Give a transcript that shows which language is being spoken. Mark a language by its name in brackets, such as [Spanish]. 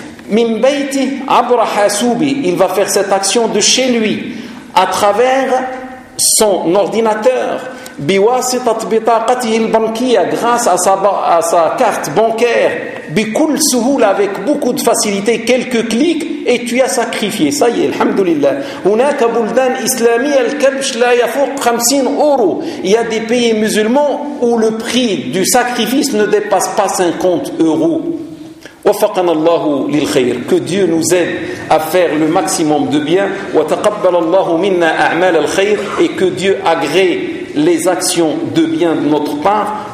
[Arabic] Min bayti abra hasoubi, [French] il va faire cette action de chez lui, à travers son ordinateur, [Arabic] biwasitat bitaqatihi al-bankiya, [French] grâce à sa carte bancaire, [Arabic] بكل سهولة, [French] avec beaucoup de facilité, quelques clics, et tu as sacrifié. Ça y est, alhamdulillah. [Arabic] هناك بلدان إسلامية الكبش لا يفوق 50 euros. [French] Il y a des pays musulmans où le prix du sacrifice ne dépasse pas 50 euros. [Arabic] وفقنا الله للخير, [French] que Dieu nous aide à faire le maximum de bien. [Arabic] وتقبل الله منا أعمال الخير, [French] et que Dieu agrée les actions de bien de notre part.